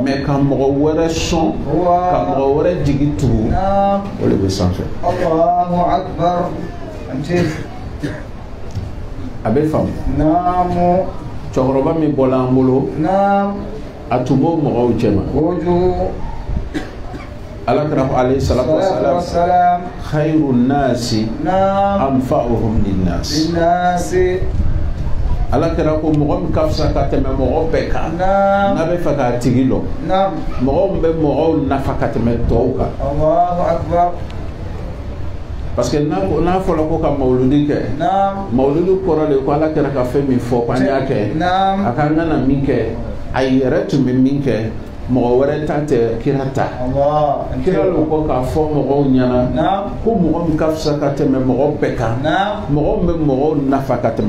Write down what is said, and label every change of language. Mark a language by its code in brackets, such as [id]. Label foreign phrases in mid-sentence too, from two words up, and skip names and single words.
[bm] mɛ ka mɔgɔ wɛrɛ sɔn ka mɔgɔ wɛrɛ jigi tugu Naam. o de bɛ sanfɛ [ar] الله أكبر. Anci. [bm] a bɛ faamu Naamu. cɛkɔrɔba min bɔla an bolo Naam. a tun b'o mɔgɔw cɛ ma Kojugu. alakira [ar] عليه الصلاة والسلام خير الناس أنفعهم للناس [bm] alakira ko mɔgɔ min ka fisa ka tɛmɛ mɔgɔ bɛɛ kan n'a bɛ fɛ k'a tigi lɔ mɔgɔ min bɛ mɔgɔw nafa ka tɛmɛ tɔw kan [ar] الله أكبر [fr] parce que [bm] n'a fɔra ko ka mawludi kɛ mawludi kɔrɔ de ko alakira ka fɛn min fɔ k'an y'a kɛ a k'an kana min kɛ a yɛrɛ tun bɛ min kɛ mɔgɔ wɛrɛ ta tɛ kira ta kira lo ko k'a fɔ mɔgɔw ɲɛna ko mɔgɔ min ka fisa ka tɛmɛ mɔgɔ bɛɛ kan mɔgɔ min bɛ mɔgɔw nafa ka tɛmɛ